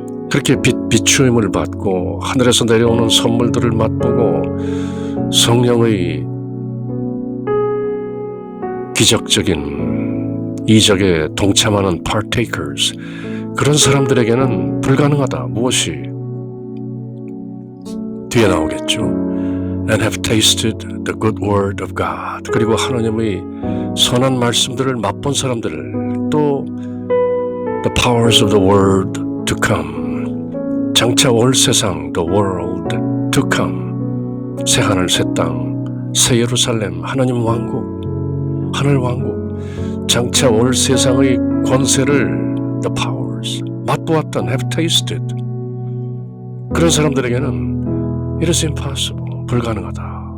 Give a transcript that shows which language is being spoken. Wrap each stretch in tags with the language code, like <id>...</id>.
<ko>그렇게 비추임을 받고 하늘에서 내려오는 선물들을 맛보고 성령의 기적적인 이적에 동참하는 partakers, 그런 사람들에게는 불가능하다. 무엇이? 뒤에 나오겠죠.</ko> <en>And have tasted the good word of God.</en> <ko>그리고 하나님의 선한 말씀들을 맛본 사람들, 또</ko> <en>the powers of the world to come,</en> <ko>장차 올 세상,</ko> <en>the world to come,</en> <ko>새 하늘 새 땅, 새 예루살렘, 하나님 왕국, 하늘 왕국, 장차 올 세상의 권세를 the powers 맛보았던</ko> <en>have tasted,</en> <ko>그런 사람들에게는</ko> <en>it is impossible,</en> <ko>불가능하다.</ko>